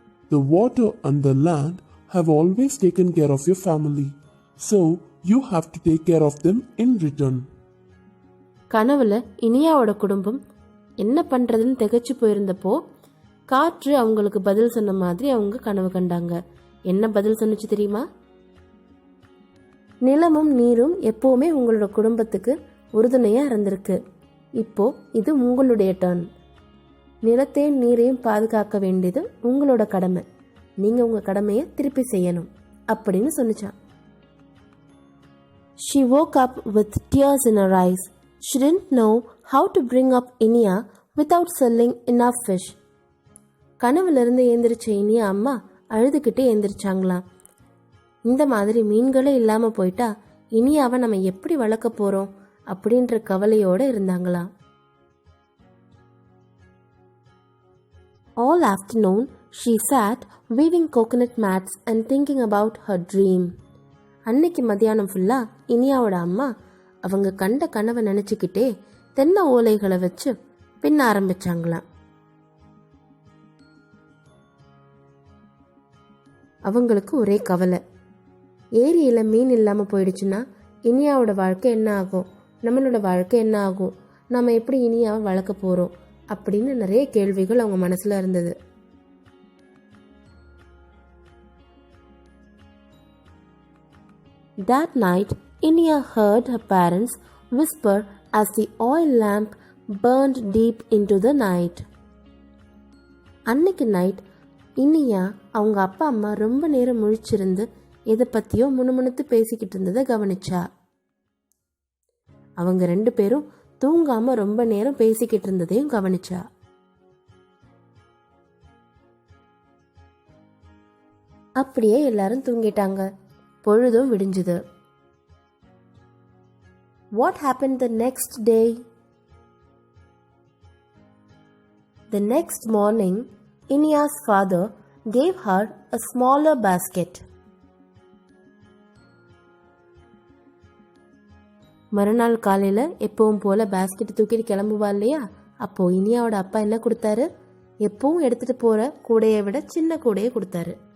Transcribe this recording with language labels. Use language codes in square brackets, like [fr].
[en] The water and the land have always taken care of your family, so you have to take care of them in return. [ta] கனவுல இனியாவோட குடும்பம் என்ன பண்றதுன்னு திகைச்சு போயிருந்தப்போ காற்று அவங்களுக்கு பதில் சொன்ன மாதிரி அவங்க கனவு கண்டாங்க. என்ன பதில் சொன்னுச்சு தெரியுமா? நிலமும் நீரும் எப்பவுமே உங்களோட குடும்பத்துக்கு உறுதுணையா இருந்திருக்கு. இப்போ இது உங்களுடைய டர்ன். நிலத்தையும் நீரையும் பாதுகாக்க வேண்டியது உங்களோட கடமை. நீங்க உங்க கடமையை திருப்பி செய்யணும் அப்படின்னு சொன்னிச்சான். [en] She woke up with tears in her eyes. She didn't know how to bring up Inia without selling enough fish. [ta] கனவுல இருந்து ஏந்திரிச்ச இனியா அம்மா அழுதுகிட்டே ஏந்திரிச்சாங்களாம். இந்த மாதிரி மீன்களே இல்லாம போயிட்டா இனியாவை நம்ம எப்படி வளர்க்க போறோம் அப்படின்ற கவலையோட இருந்தாங்களாம். [en] All afternoon, She sat weaving coconut mats and thinking about her dream. [ta] அன்னைக்கு மத்தியானம் ஃபுல்லா இனியாவோட அம்மா அவங்க கண்ட கனவை நினைச்சுக்கிட்டே தென்னை ஓலைகளை வச்சு பின்ன ஆரம்பிச்சாங்களாம். அவங்களுக்கு ஒரே கவலை, ஏரியில மீன் இல்லாம போயிடுச்சுன்னா இனியாவோட வாழ்க்கை என்ன ஆகும், நம்மளோட வாழ்க்கை என்ன ஆகும், நம்ம எப்படி இனியாவை வளர்க்க போறோம் அப்படின்னு நிறைய கேள்விகள் அவங்க மனசுல இருந்தது. [en] That night, Inia heard her parents whisper as the oil lamp burned deep into the night. [ta] அன்னைக்கு நைட் இனியா அவங்க அப்பா அம்மா ரொம்ப நேரம் முழிச்சிருந்து எதை பத்தியோ முணுமுணுத்து பேசிக்கிட்டு இருந்ததை கவனிச்சா. அவங்க 2 பேரும் தூங்காம ரொம்ப நேரம் பேசிக்கிட்டு இருந்ததையும் கவனிச்சா. அப்படியே எல்லாரும் தூங்கிட்டாங்க. பொழுதும் விடிஞ்சுது. [en] What happened the next day? The next morning, Inia's father gave her a smaller basket. [ta] மறுநாள் காலையில எப்பவும் போல பாஸ்கெட் தூக்கிட்டு கிளம்புவா இல்லையா, அப்போ இனியாவோட அப்பா என்ன கொடுத்தாரு? எப்பவும் எடுத்துட்டு போற கூடையை விட சின்ன கூடையை கொடுத்தாரு.